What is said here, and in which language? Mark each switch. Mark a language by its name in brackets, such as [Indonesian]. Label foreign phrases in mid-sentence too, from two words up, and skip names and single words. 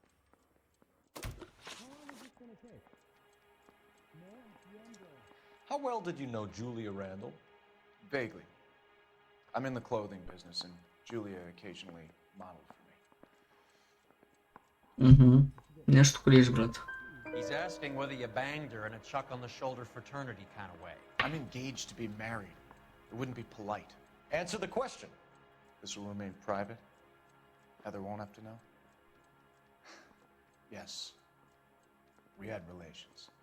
[English] How well did you know Julia Randall? Vaguely. I'm in the clothing business, and Julia occasionally modeled for me. [Bulgarian] Нещо криеш, брат. [English] He's asking whether you banged her in a chuck-on-the-shoulder fraternity kind of way. I'm engaged to be married. It wouldn't be polite. Answer the question. This will remain private. Heather won't have to know. Yes. We had relations.